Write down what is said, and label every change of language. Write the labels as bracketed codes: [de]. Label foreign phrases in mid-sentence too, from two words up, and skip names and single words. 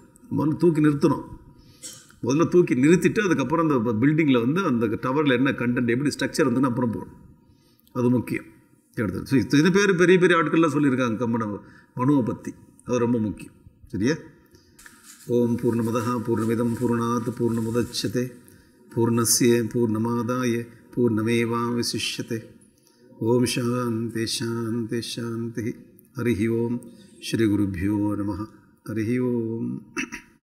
[ta] மனு தூக்கி நிறுத்தணும். முதல்ல தூக்கி நிறுத்திட்டு அதுக்கப்புறம் அந்த பில்டிங்கில் வந்து அந்த டவரில் என்ன கண்டென்ட் எப்படி ஸ்ட்ரக்சர் வந்துன்னு அப்புறம் போகணும். அது முக்கியம். எடுத்து ஸோ இது பெரிய ஆட்கள்லாம் சொல்லியிருக்காங்க மனுவை பற்றி. அது ரொம்ப முக்கியம். சரியா? [sa] ॐ पूर्णमदः पूर्णमिदं पूर्णात् पूर्णमुदच्यते पूर्णस्य पूर्णमादाय पूर्णमेवावशिष्यते. ॐ शान्ति शान्ति शान्ति. हरि ॐ श्री गुरुभ्यो नमः. हरि ॐ.